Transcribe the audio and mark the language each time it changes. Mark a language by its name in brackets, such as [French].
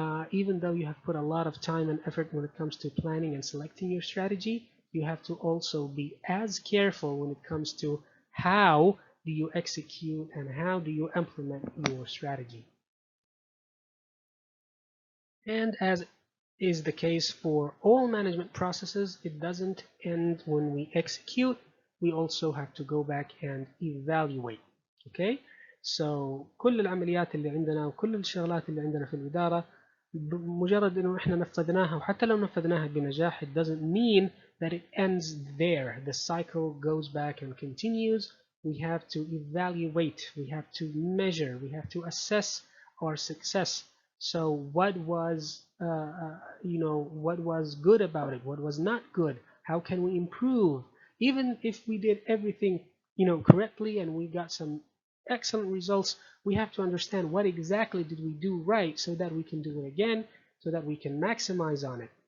[English] Even though you have put a lot of time and effort when it comes to planning and selecting your strategy, you have to also be as careful when it comes to how do you execute and how do you implement your strategy. And as is the case for all management processes, it doesn't end when we execute. We also have to go back and evaluate. [Arabic] Okay, so كل العمليات اللي عندنا وكل الشغلات اللي عندنا في الإدارة بمجرد إنه إحنا نفذناها، وحتى لو نفذناها بنجاح, [English] it doesn't mean that it ends there. The cycle goes back and continues. We have to evaluate, we have to measure, we have to assess our success. So what was what was good about it, what was not good, how can we improve? Even if we did everything correctly and we got some excellent results, we have to understand what exactly did we do right so that we can do it again, so that we can maximize on it.